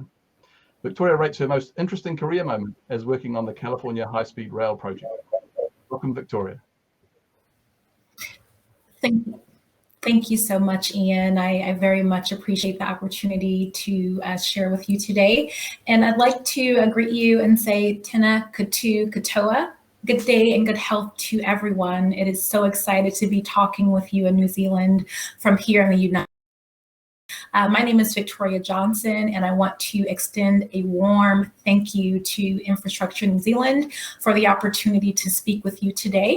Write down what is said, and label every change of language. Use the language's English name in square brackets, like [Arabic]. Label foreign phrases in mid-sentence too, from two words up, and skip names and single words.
[English] Victoria rates her most interesting career moment as working on the California high-speed rail project. Welcome, Victoria. Thank you so much, Ian. I very much appreciate the opportunity to share with you today. And I'd like to greet you and say [Māori] tena kutu katoa. [English] Good day and good health to everyone. It is so excited to be talking with you in New Zealand from here in the United States. My name is Victoria Johnson, and I want to extend a warm thank you to Infrastructure New Zealand for the opportunity to speak with you today.